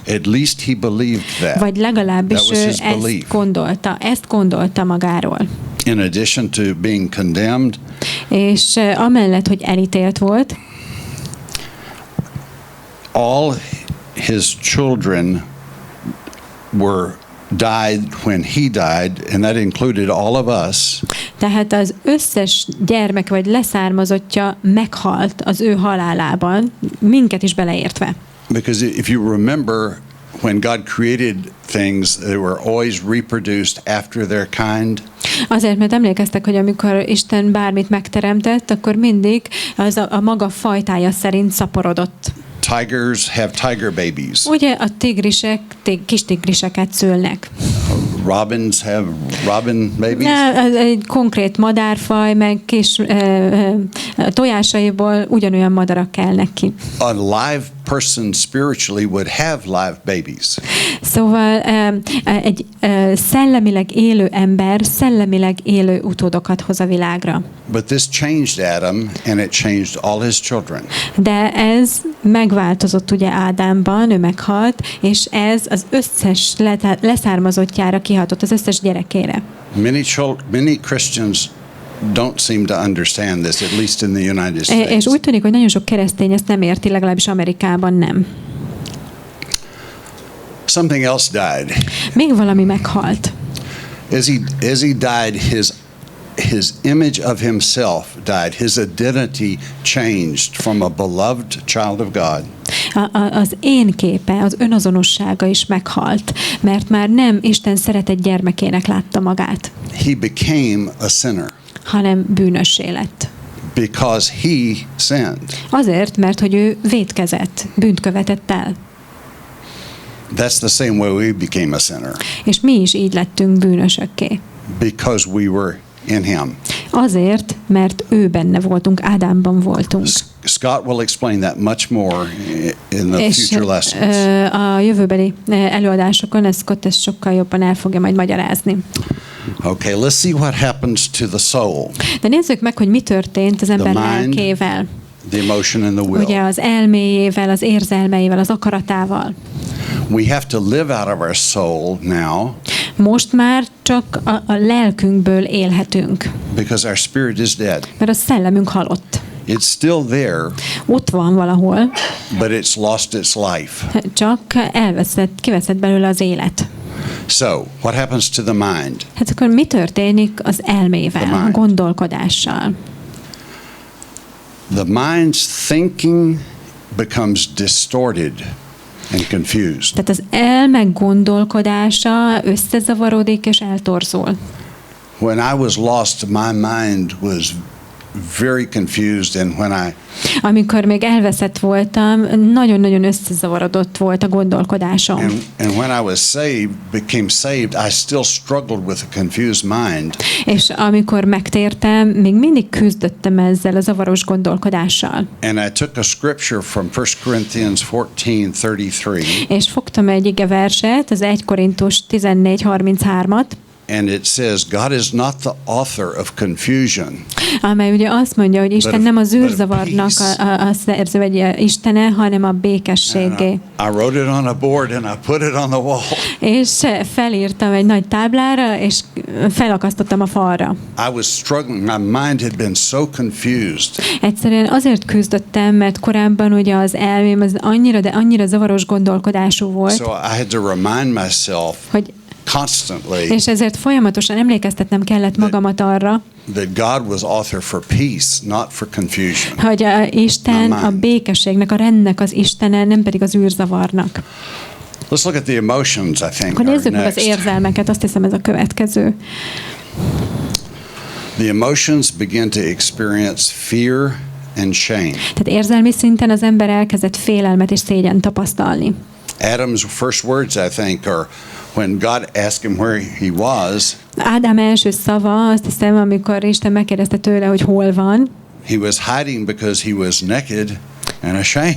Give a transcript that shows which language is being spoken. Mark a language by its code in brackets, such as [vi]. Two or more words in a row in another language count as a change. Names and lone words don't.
[en] At least he believed that. [hu] Vagy legalábbis ő ezt gondolta magáról. [en] In addition to being condemned, [hu] és amellett, hogy elítélt volt, [en] all his children died when he died, and that included all of us. [hu] Tehát az összes gyermek vagy leszármazottja meghalt az ő halálában, minket is beleértve. [en] Because if you remember, when God created things, they were always reproduced after their kind. [hu] Azért, mert emlékeztek, hogy amikor Isten bármit megteremtett, akkor mindig az a maga fajtája szerint szaporodott. [en] Tigers have tiger babies. [hu] Ugye a tigrisek kis tigriseket szülnek. [en] robins have robin babies? [hu] Egy konkrét madárfaj, meg kis tojásaiból ugyanolyan madarak kelnek ki. [en] A live person spiritually would have live babies. [hu] Szóval egy szellemileg élő ember szellemileg élő utódokat hoz a világra. [en] But this changed Adam, and it changed all his children. [hu] De ez megváltozott ugye Ádámban, ő meghalt, és ez az összes leszármazottjára kihatott, az összes gyerekére. [en] Many Christians don't seem to understand this, at least in the United States. [hu] És úgy tűnik, hogy nagyon sok keresztény ezt nem érti, legalábbis Amerikában nem. [en] Something else died. Még valami meghalt. As he died, his image of himself died. His identity changed from a beloved child of God. [hu] Az én képe, az önazonossága is meghalt, mert már nem Isten szeretett gyermekének látta magát. [en] He became a sinner. [hu] Hanem bűnössé lett. [en] Because he sinned. [hu] Azért, mert hogy ő vétkezett, bűnt követett el. [en] That's the same way we became a sinner. [hu] És mi is így lettünk bűnösökké. [en] Because we were in him. [hu] Azért, mert ő benne voltunk, Ádámban voltunk. [en] Scott will explain that much more in the future lessons. [hu] A jövőbeli előadásokon Scott ezt sokkal jobban el fogja majd magyarázni. [en] Okay, let's see what happens to the soul. [hu] De nézzük meg, hogy mi történt az ember lelkével. [en] The emotion and the will. [hu] Ugye az elméjével, az érzelmeivel, az akaratával. [en] We have to live out of our soul now. [hu] Most már csak a lelkünkből élhetünk. [en] Because our spirit is dead. [hu] Mert a szellemünk halott. [en] It's still there. [hu] Ott van valahol. [en] But it's lost its life. [hu] Csak kiveszett belőle az élet. [en] So, what happens to the mind? [hu] Hát akkor mi történik az elmével, a gondolkodással? [en] The mind's thinking becomes distorted and confused. [hu] Tehát az elme gondolkodása összezavarodik és eltorzul. [en] When I was lost, my mind was very confused, and [hu] amikor még elveszett voltam, nagyon-nagyon összezavarodott volt a gondolkodásom. [en] And when I was became saved, I still struggled with a confused mind. [hu] És amikor megtértem, még mindig küzdöttem ezzel a zavaros gondolkodással. [en] And I took a scripture from 1 Corinthians 14:33. [hu] És fogtam egy igeverset, az 1 Korintus 14:33-at. [en] And it says, God is not the author of confusion. [hu] Amely ugye azt mondja, hogy Isten nem az űrzavarnak a szerző, vagy Istene, hanem a békességé. [en] I wrote it on a board and I put it on the wall. [hu] És felírtam egy nagy táblára, és felakasztottam a falra. [en] I was struggling. My mind had been so confused. [hu] Egyszerűen azért küzdöttem, mert korábban ugye az elmém az annyira zavaros gondolkodású volt. [en] So I had to remind myself, [hu] hogy [en] constantly, [hu] és ezért folyamatosan emlékeztetnem kellett magamat arra, [en] that God was author for peace, not for confusion. [hu] hogy Isten a békességnek, a rendnek az Istene, nem pedig az űrzavarnak. [en] Let's look at the emotions, I think. [hu] Akkor nézzük meg az érzelmeket, azt hiszem ez a következő. [en] The emotions begin to experience fear and shame. [hu] Tehát érzelmi szinten az ember elkezdett félelmet és szégyent tapasztalni. [en] Adam's first words, I think, are when God asked him where he was. [hu] Ádám első szava, azt hiszem, amikor Isten megkérdezte tőle, hogy hol van. [en] He was hiding because he was naked and ashamed.